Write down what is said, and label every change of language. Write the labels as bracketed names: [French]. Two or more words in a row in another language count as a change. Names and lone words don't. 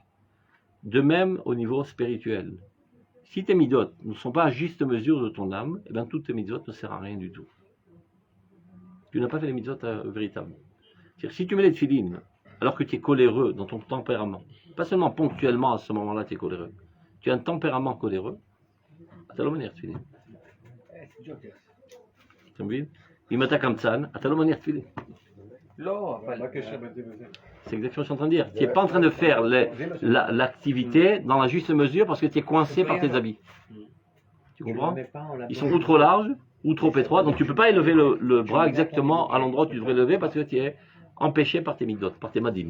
[French] De même au niveau spirituel. Si tes midot ne sont pas à juste mesure de ton âme, eh bien toutes tes midot ne servent à rien du tout. Tu n'as pas fait les midot véritables. C'est-à-dire, si tu mets les tefilines, alors que tu es coléreux dans ton tempérament, pas seulement ponctuellement à ce moment-là tu es coléreux, tu as un tempérament coléreux, [Hebrew] אתה לא מניח תפילין. אתה מבין? אם אתה קמצן, אתה לא מניח תפילין. [French] C'est exactement ce que je suis en train de dire. Tu n'es pas en train de faire l'activité dans la juste mesure parce que tu es coincé par tes habits. Tu comprends? Ils sont ou trop larges ou trop étroits, donc tu ne peux pas élever le bras exactement à l'endroit où tu devrais lever parce que tu es empêché par tes midot, par tes madim.